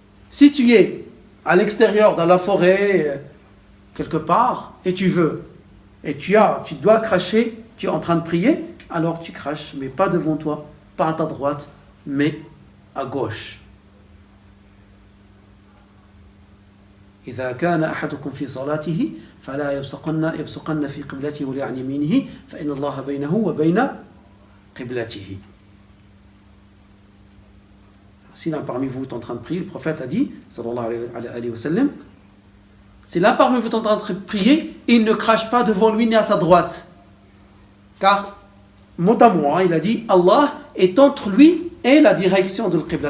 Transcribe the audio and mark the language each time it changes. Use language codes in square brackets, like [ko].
[fr] Si tu es à l'extérieur, dans la forêt, quelque part, et tu veux, et tu dois cracher, tu es en train de prier, alors tu craches, mais pas devant toi, pas à ta droite, mais à gauche. [ar] إذا كان أحدكم في صلاته فلا يبصقن في قبلته ولا عن يمينه فإن الله بينه وبين قبلته. [fr] Si l'un parmi vous est en train de prier, le prophète a dit, [ar] sallallahu alayhi wa sallam, [fr] si l'un parmi vous est en train de prier, il ne crache pas devant lui ni à sa droite. Car, mot à mot, il a dit, Allah est entre lui et la direction de l'Qibla.